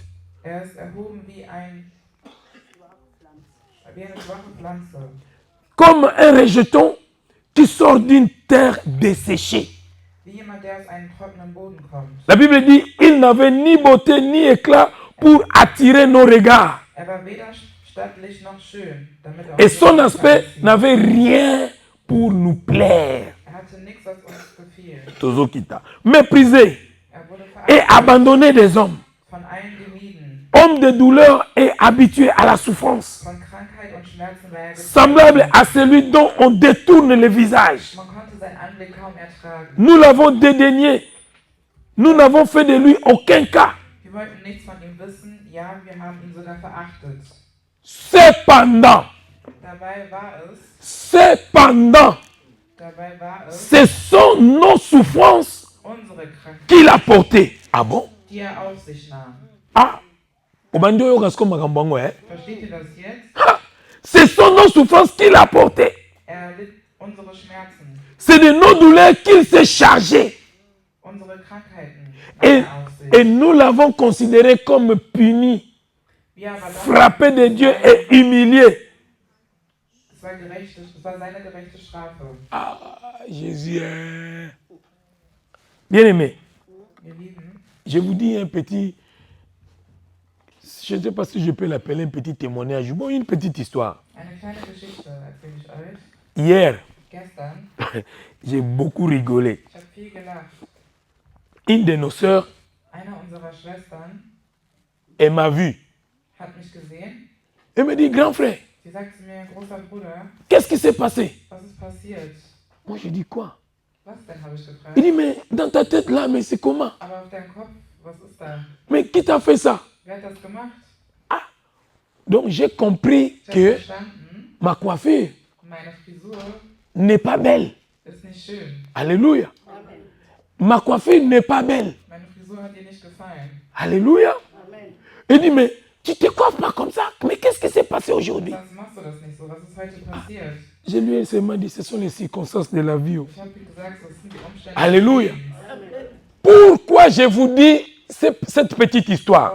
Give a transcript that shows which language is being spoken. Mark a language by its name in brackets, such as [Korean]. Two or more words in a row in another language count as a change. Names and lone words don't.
[German] Ist erhoben wie eine schwache Pflanze. [French] Comme un rejeton qui sort d'une terre desséchée. [German] Wie jemand, der aus einem trockenen Boden kommt. [French] La Bible dit, il n'avait ni beauté ni éclat pour attirer nos regards. [German] War weder stattlich noch schön, damit [French] Et son aspect n'avait rien pour nous plaire. [German] hatte nichts, was uns gefiel. [French] Tozokita. Méprisé [German] Wurde [French] et abandonné des hommes. [German] von allen gemieden. [French] Homme de douleur et habitué à la souffrance. [German] Von Krankheit und Schmerzen war [French] Semblable à celui dont on détourne le visage. [German] Man konnte seinen Anblick kaum ertragen. [French] Nous l'avons dédaigné. Nous n'avons fait de lui aucun cas. [German] Wir wollten nichts von ihm wissen, ja, wir haben ihn sogar verachtet. [French] Cependant, [German] Dabei war es, [French] ce sont nos souffrances [German] unsere Krankheit, [French] qu'il a portées. Ah bon? [German] die auf sich nahm. [French] Ah, hein? [German] Versteht ihr das jetzt? [French] Ah, ce sont nos souffrances qu'il a portées. [German] Litt unsere Schmerzen, [French] C'est de nos douleurs qu'il s'est chargé. [German] unsere Krankheiten nahm auf sich. [French] Et nous l'avons considéré comme puni, [German] Wir aber dachten, [French] frappé de Dieu et humilié. [German] es war seine gerechte Strafe. [French] Ah, Jésus. Bien-aimé, [German] Ihr Lieben, [French] je vous dis un petit, je ne sais pas si je peux l'appeler un petit témoignage, bon, une petite histoire. [German] eine kleine Geschichte erzähle ich euch. [French] Hier, [German] Gestern, [French] j'ai beaucoup rigolé. [German] ich habe viel gelacht. [French] Une de nos sœurs, [German] Eine unserer Schwestern [French] elle m'a vu. [German] hat mich gesehen. [French] Elle me dit, grand frère, [German] Sie sagt zu mir, großer Bruder, [French] qu'est-ce qui s'est passé? [German] was ist passiert? [French] Moi, je dis quoi? [German] Was denn, habe ich gefragt. [French] Il dit, mais dans ta tête là, mais c'est comment? [German] Aber auf deinem Kopf, was ist da? [French] Mais qui t'a fait ça? [German] Wer hat das gemacht? [French] Donc, j'ai compris [German] Ich habe [French] que [German] verstanden, [French] ma coiffure [German] meine Frisur [French] n'est pas belle. [German] ist nicht schön. [French] Alléluia. Ma coiffure n'est pas belle. [German] Meine Frisur hat dir nicht gefallen. [French] Alléluia. Il dit, mais tu te coiffes pas comme ça. Mais qu'est-ce qui s'est passé aujourd'hui? [German] Was machst du das nicht so? Was ist heute passiert? [French] Je lui ai seulement dit, ce sont les circonstances de la vie. [German] Ich habe gesagt, das sind die Umstände. [French] Alléluia. [German] des Lebens. [French] Pourquoi je vous dis cette petite histoire?